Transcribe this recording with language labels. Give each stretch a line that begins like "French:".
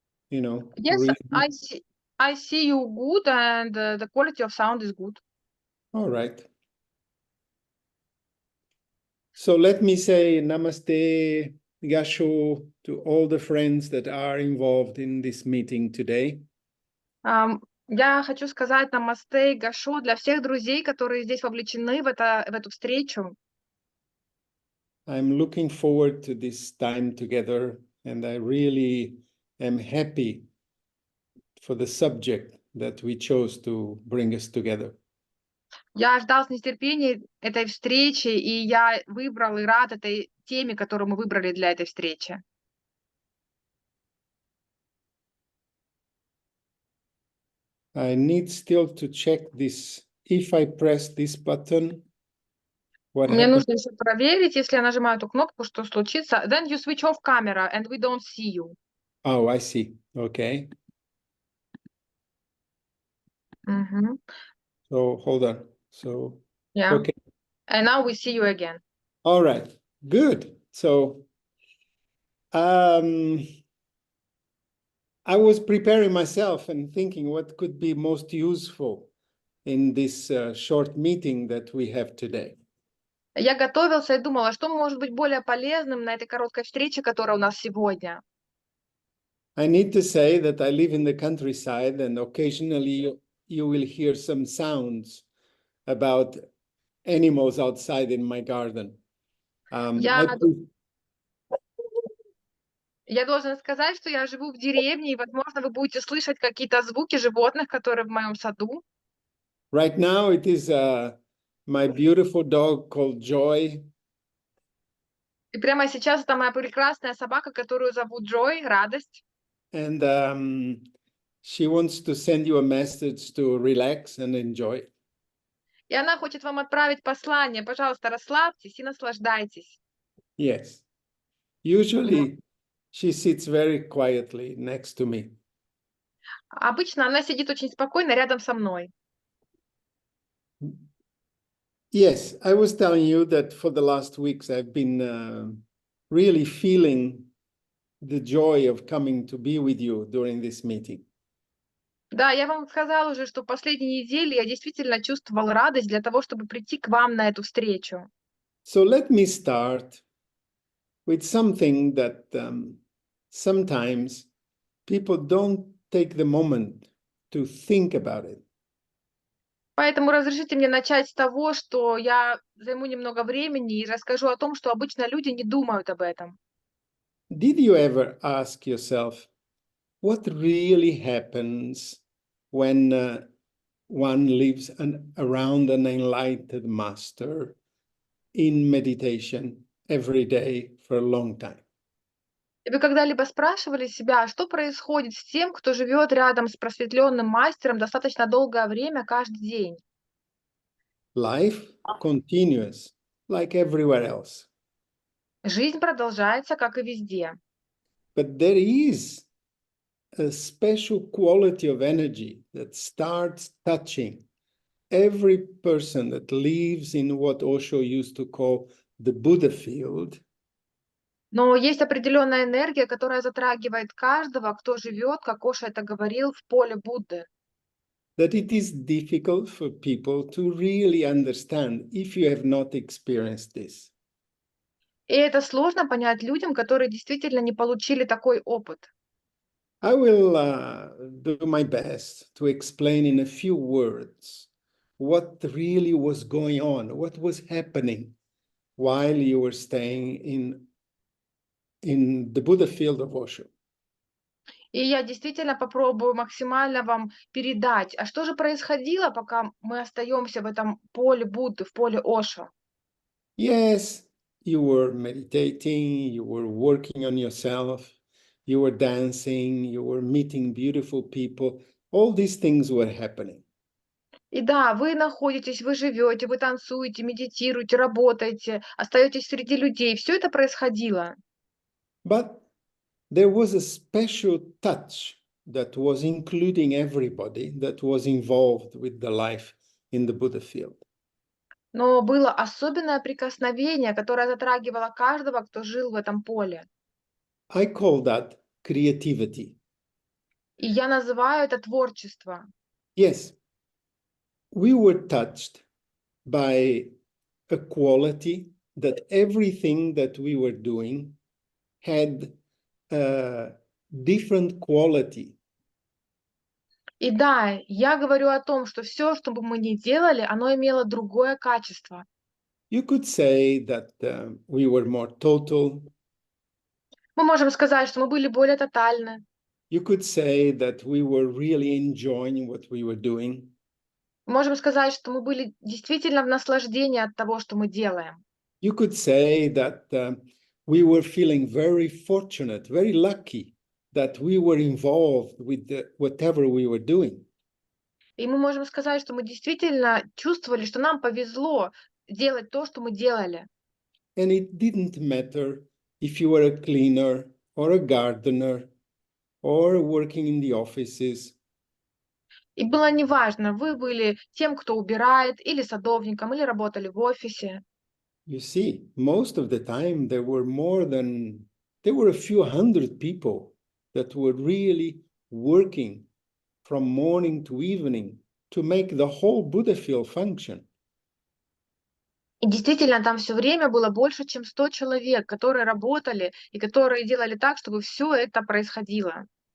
English: Yes, I see you good, and the quality of sound is good. All right. So let me say namaste, gasho to all the friends that are involved in this meeting today.
Russian: Я хочу сказать намасте, гашо для всех друзей, которые здесь вовлечены в эту встречу.
English: I'm looking forward to this time together, and I really am happy for the subject that we chose to bring us together.
Russian: Я ждал с нетерпением этой встречи, и я выбрал и рад этой теме, которую мы выбрали для этой встречи.
English: I need still to check this. If I press this button, what
Russian: Мне
English: happens?
Russian: нужно еще проверить, если я нажимаю эту кнопку, что случится.
English: Then you switch off camera, and we don't see you. Oh, I see. Okay. So hold on. So Yeah. okay. And now we see you again. All right. Good. So I was preparing myself and thinking what could be most useful in this short meeting that we have today.
Russian: Я готовился и думала, что может быть более полезным на этой короткой встрече, которая у нас сегодня.
English: I need to say that I live in the countryside, and occasionally you will hear some sounds about animals outside in my garden.
Russian: Я должна сказать, что я живу в деревне, и, возможно, вы будете слышать какие-то звуки животных, которые в моем саду.
English: Right now it is my beautiful dog called Joy.
Russian: И прямо сейчас это моя прекрасная собака, которую зовут Джой, радость.
English: And she wants to send you a message to relax and enjoy.
Russian: И она хочет вам отправить послание. Пожалуйста, расслабьтесь и наслаждайтесь.
English: Yes. Usually she sits very quietly next to me.
Russian: Обычно она сидит очень спокойно рядом со мной.
English: Yes, I was telling you that for the last weeks I've been really feeling the joy of coming to be with you during this meeting.
Russian: Да, я вам сказала уже, что в последние недели я действительно чувствовал радость для того, чтобы прийти к вам на эту встречу.
English: So let me start with something that sometimes people don't take the moment to think about it.
Russian: Поэтому разрешите мне начать с того, что я займу немного времени и расскажу о том, что обычно люди не думают об этом.
English: Did you ever ask yourself what really happens when one lives around an enlightened master in meditation every day for a long time?
Russian: И вы когда-либо спрашивали себя, что происходит с тем, кто живет рядом с просветленным мастером достаточно долгое время каждый день?
English: Life continues like everywhere else.
Russian: Жизнь продолжается, как и везде.
English: But there is a special quality of energy that starts touching every person that lives in what Osho used to call the Buddha field.
Russian: Но есть определенная энергия, которая затрагивает каждого, кто живет, как Ошо это говорил, в поле Будды.
English: That it is difficult for people to really understand if you have not experienced this.
Russian: И это сложно понять людям, которые действительно не получили такой опыт.
English: I will do my best to explain in a few words what really was going on, what was happening while you were staying in the Buddha field of OSHO.
Russian: И я действительно попробую максимально вам передать, а что же происходило, пока мы остаемся в этом поле Будды, в поле Ошо.
English: Yes, you were meditating, you were working on yourself, you were dancing, you were meeting beautiful people. All these things were happening.
Russian: И да, вы находитесь, вы живете, вы танцуете, медитируете, работаете, остаетесь среди людей. Все это происходило.
English: But there was a special touch that was including everybody that was involved with the life in the Buddha field.
Russian: Но было особенное прикосновение, которое затрагивало каждого, кто жил в этом поле.
English: I call that creativity.
Russian: И я называю это творчество.
English: Yes, we were touched by a quality that everything that we were doing had a different quality.
Russian: И да, я говорю о том, что все, что бы мы ни делали, оно имело другое качество.
English: You could say that we were more total.
Russian: Мы можем сказать, что мы были более тотальны.
English: You could say that we were really enjoying what we were doing.
Russian: Мы можем сказать, что мы были действительно в наслаждении от того, что мы делаем.
English: You could say that we were feeling very fortunate, very lucky that we were involved with whatever we were doing.
Russian: И мы можем сказать, что мы действительно чувствовали, что нам повезло делать то, что мы делали.
English: And it didn't matter if you were a cleaner or a gardener or working in the offices.
Russian: И было неважно, вы были тем, кто убирает, или садовником, или работали в офисе.
English: You see, most of the time there were a few hundred people that were really working from morning to evening to make the whole Buddha field function.
Russian: И действительно, там все время было больше, чем 100 человек, которые работали и которые делали так, чтобы все это происходило.